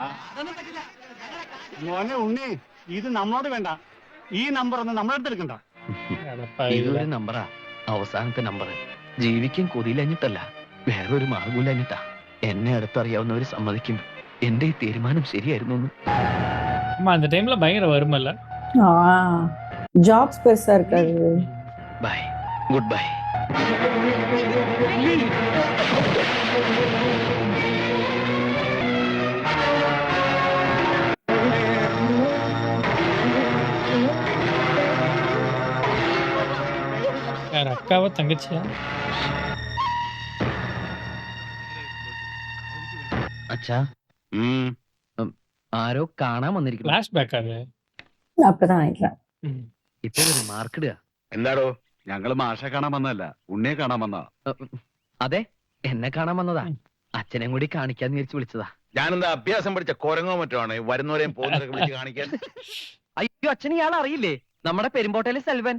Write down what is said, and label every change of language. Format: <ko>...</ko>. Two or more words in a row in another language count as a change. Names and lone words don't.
<ml>മോനെ ഉണ്ണി, ഇത് നമ്മളോട് വേണ്ട. ഈ നമ്പർ ഒന്ന് നമ്മളെ അടുത്ത് എടുക്കണ്ട. ഇതൊരു നമ്പറാ, അവസാനത്തെ നമ്പർ. ജീവിക്കാൻ കൊതിയിലഞ്ഞിട്ടല്ല, വേറൊരു മാർഗമില്ലഞ്ഞിട്ടാ. എന്നെ അടുത്തറിയാവുന്നവര് സമ്മതിക്കും എന്റെ ഈ തീരുമാനം ശരിയായിരുന്നു എന്ന്.</ml> <ta>ஆமா அந்த டைம்ல பயங்கர வருமல்ல. ஜாப்ஸ் பெருசா இருக்காது.</ta> <en>Bye, good bye.</en> <ta>யார் அக்காவா தங்கச்சியா?</ta> <ml>അച്ഛാ, ആരോ കാണാൻ വന്നിരിക്കുന്നു.</ml> <ta>ஃபிளாஷ்பேக் அது. அப்படிதான் நினைக்கிறேன்.</ta> <ml>ഇപ്പൊ ഒരു മാർക്ക് ഇടുക. എന്താടോ? ഞങ്ങള് മാഷെ കാണാൻ വന്നതല്ല, ഉണ്ണിയെ കാണാൻ വന്നതാ. അതെ, എന്നെ കാണാൻ വന്നതാ. അച്ഛനെ കൂടി കാണിക്കാന്ന് വിചാരിച്ചു വിളിച്ചതാ. ഞാനെന്താ അഭ്യാസം പഠിച്ച കൊരങ്ങോ മറ്റോ ആണ് വരുന്നവരെയും പോകുന്നവരൊക്കെ വിളിച്ച് കാണിക്കാൻ? അയ്യോ, അച്ഛൻ ഇയാൾ അറിയില്ലേ? നമ്മുടെ പെരുമ്പോട്ടയിലെ സെൽവൻ.</ml>